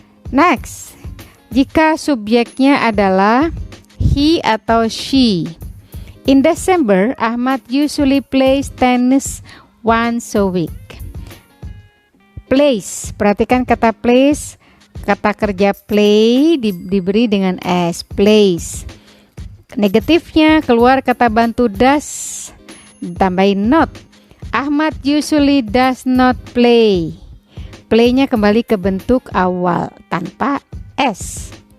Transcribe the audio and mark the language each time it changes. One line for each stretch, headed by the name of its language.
English: Next,
Indonesian: jika subjeknya adalah he atau she.
English: In December, Ahmad usually plays tennis once a week.
Indonesian: Plays, perhatikan kata plays, kata kerja play diberi dengan s, plays. Negatifnya keluar kata bantu does, tambahin not.
English: Ahmad usually does not play.
Indonesian: Play-nya kembali ke bentuk awal tanpa S.